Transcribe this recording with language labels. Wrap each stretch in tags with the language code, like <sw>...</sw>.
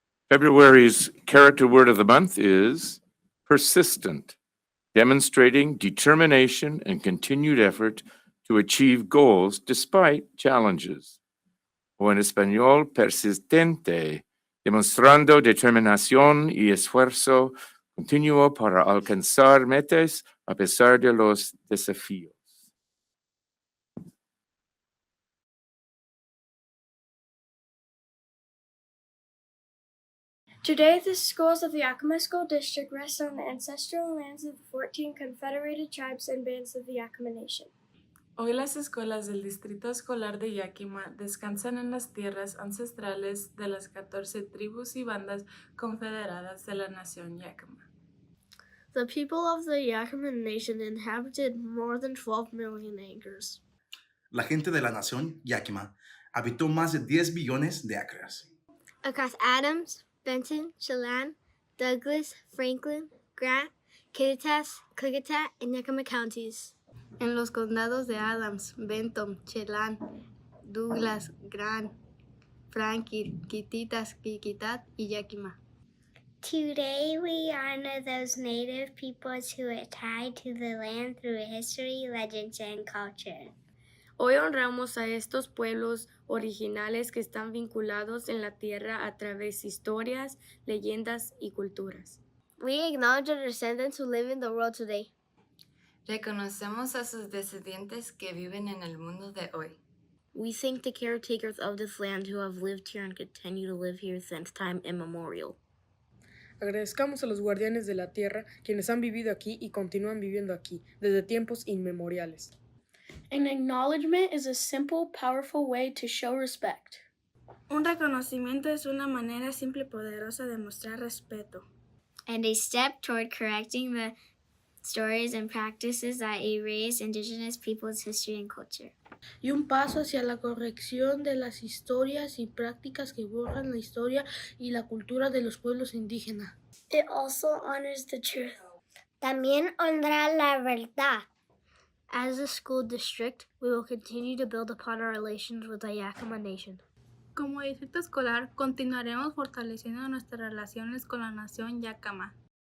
<en>February's character word of the month is persistent, demonstrating determination and continued effort to achieve goals despite challenges.</en> <es>O en español, persistente, demostrando determinación y esfuerzo continuo para alcanzar metas a pesar de los desafíos.</es> <en>Today, the schools of the Yakima School District rest on the ancestral lands of the 14 confederated tribes and bands of the Yakima Nation.</en> <es>Hoy las escuelas del Distrito Escolar de Yakima descansan en las tierras ancestrales de las 14 tribus y bandas confederadas de la nación Yakima.</es> <en>The people of the Yakima Nation inhabited more than 12 million acres.</en> <es>La gente de la nación Yakima habitó más de 10 billones de acres.</es> <en>Across Adams, Benton, Chelan, Douglas, Franklin, Grant, Kittitas, Klickitat, and Yakima counties.</en> <es>En los condados de Adams, Benton, Chelan, Douglas, Grant, Franklin, Kittitas, Klickitat, y Yakima.</es> <en>Today we honor those native peoples who are tied to the land through history, legends, and culture.</en> <es>Hoy honramos a estos pueblos originales que están vinculados en la tierra a través de historias, leyendas y culturas.</es> <en>We acknowledge the descendants who live in the world today.</en> <es>Reconocemos a sus descendientes que viven en el mundo de hoy.</es> <en>We thank the caretakers of this land who have lived here and continue to live here since time immemorial.</en> <es>Agradezcamos a los guardianes de la tierra, quienes han vivido aquí y continúan viviendo aquí, desde tiempos inmemoriales.</es> <en>An acknowledgement is a simple, powerful way to show respect.</en> <es>Un reconocimiento es una manera simple y poderosa de mostrar respeto.</es> <en>And a step toward correcting the stories and practices that erase Indigenous peoples' history and culture.</en> <es>Y un paso hacia la corrección de las historias y prácticas que borran la historia y la cultura de los pueblos indígenas.</es> <en>It also honors the truth.</en> <es>También honra la verdad.</es> <en>As a school district, we will continue to build upon our relations with the Yakima Nation.</en> <es>Como distrito escolar, continuaremos fortaleciendo nuestras relaciones con la nación Yakima.</es>